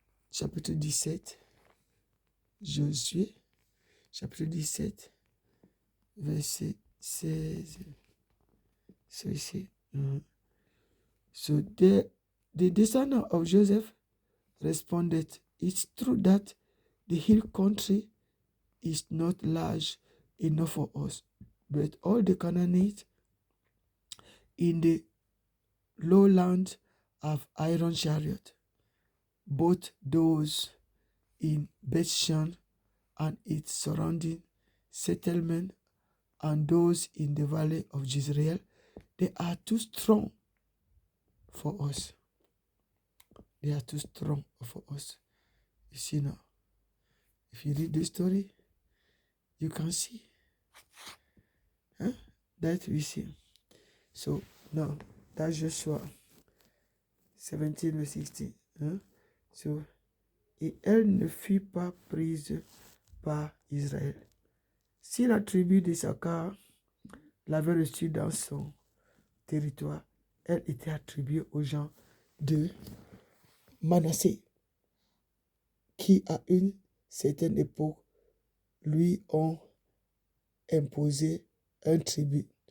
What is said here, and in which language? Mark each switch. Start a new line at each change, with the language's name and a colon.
French: Chapitre 17, Josué, chapitre 17, verset 16.
English: So you see, so the descendant of Joseph responded, "It's true that the hill country is not large enough for us, but all the Canaanites in the lowland have iron chariot, both those in Bethshan and its surrounding settlement, and those in the valley of Jezreel, they are too strong for us. They are too strong for us. You see now, if you read the story, you can see that we see. So now, that's Joshua 17 verse 16.
French: So, et elle ne fut pas prise par Israël. Si la tribu d'Issachar l'avait reçue dans son territoire, elle était attribuée aux gens de Manassé, qui à une certaine époque lui ont imposé un tribut.